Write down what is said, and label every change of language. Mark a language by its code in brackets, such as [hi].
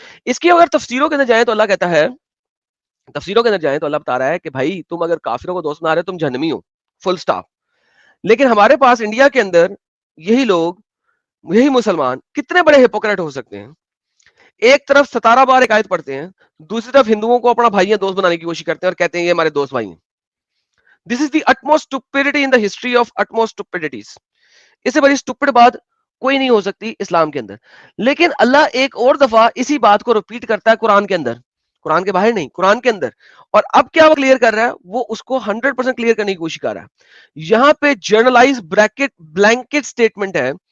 [ur] اس کی اگر تفسیروں کے اندر جائیں تو اللہ کہتا ہے, تفسیروں کے اندر جائیں تو اللہ بتا رہا ہے کہ بھائی تم اگر کافروں کو دوست بنا رہے ہو تم جہنمی ہو, فل سٹاپ. لیکن ہمارے پاس انڈیا کے اندر یہی لوگ, یہی مسلمان کتنے بڑے ہپوکریٹ ہو سکتے ہیں. ایک طرف 17 بار ایک آیت پڑھتے ہیں, دوسری طرف ہندوؤں کو اپنا بھائی دوست بنانے کی کوشش کرتے ہیں اور کہتے ہیں یہ ہمارے دوست بھائی ہیں. [en] This is the utmost stupidity in the history of utmost stupidities. [ur] اس سے بڑی stupid بات کوئی نہیں ہو سکتی اسلام کے اندر. لیکن اللہ ایک اور دفعہ اسی بات کو ریپیٹ کرتا ہے قرآن کے اندر, قرآن کے باہر نہیں, قرآن کے اندر. اور اب کیا وہ کلیئر کر رہا ہے, وہ اس کو 100% کلیئر کرنے کی کوشش کر رہا ہے. یہاں پہ جرنلائز بلینکٹ سٹیٹمنٹ ہے.